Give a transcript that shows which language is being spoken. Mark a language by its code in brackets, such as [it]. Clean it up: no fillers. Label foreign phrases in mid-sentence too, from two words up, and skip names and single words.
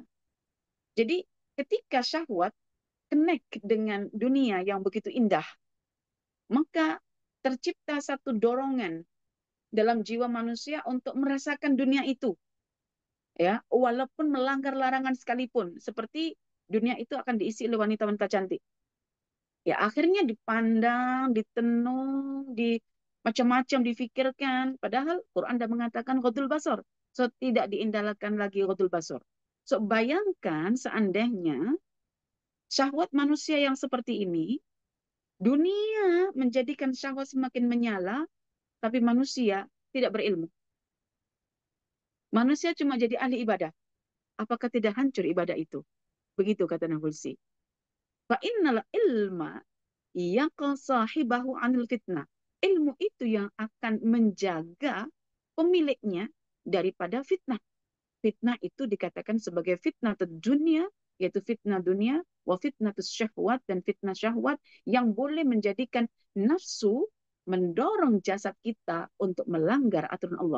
[ms] Jadi ketika syahwat connect dengan dunia yang begitu indah, maka tercipta satu dorongan dalam jiwa manusia untuk merasakan dunia itu, ya, walaupun melanggar larangan sekalipun. Seperti dunia itu akan diisi oleh wanita-wanita cantik. Ya akhirnya dipandang, ditenung, di macam-macam difikirkan. Padahal Quran dah mengatakan [ar] غض البصر. [ms] So tidak diindahkan lagi [ar] غض البصر. [ms] So bayangkan seandainya syahwat manusia yang seperti ini, dunia menjadikan syahwat semakin menyala, tapi manusia tidak berilmu. Manusia cuma jadi ahli ibadah. Apakah tidak hancur ibadah itu? Begitu kata Nabulsi. [ar] فإن العلم يقي صاحبه عن الفتنة. [ms] Ilmu itu yang akan menjaga pemiliknya daripada fitnah. Fitnah itu dikatakan sebagai fitnah dunia, yaitu fitnah dunia, wa fitnah syahwat, dan fitnah syahwat yang boleh menjadikan nafsu mendorong jasad kita untuk melanggar aturan Allah.